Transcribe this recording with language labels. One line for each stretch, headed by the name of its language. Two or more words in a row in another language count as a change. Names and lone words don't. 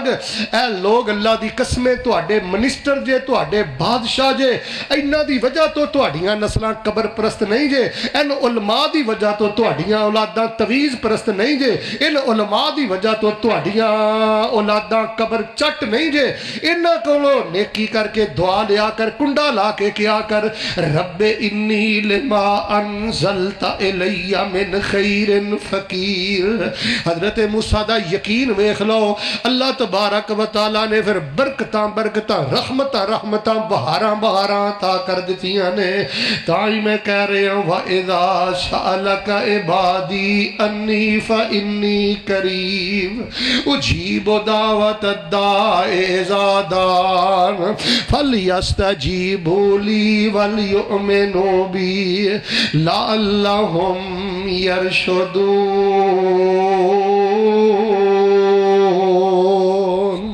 Punjabi: اے لوگ اللہ دی قسمیں تہاڈے منسٹر جے، تہاڈے بادشاہ جے، انہاں دی وجہ توں تہاڈیاں نسلاں قبر پرست نہیں جے. ان علماء دی وجہ توں تہاڈیاں اولاداں تعویذ پرست نہیں جے. ان علماء دی وجہ توں تہاڈیاں اولاداں قبر چٹ نہیں جے. انہاں کولوں نیکی کرکے دعا لیا کر، کنڈا لا کے کیا کر,
Arabic: رب إني لما أنزلت إلي من خير فقير.
Punjabi: حضرت موسیٰ دا یقین ویکھ لو,
Arabic: الله تبارك وتعالى
Punjabi: نے فیر برکتاں برکتاں، رحمتاں رحمتاں، بہاراں بہاراں عطا کر دتیاں نے. تائیں میں کہہ رہا ہوں
Arabic: وإذا سألك عبادي عني فإني قريب أجيب دعوة الداع إذا دعان فليستجيبوا لي وليؤمنوا بي لعلهم يرشدون.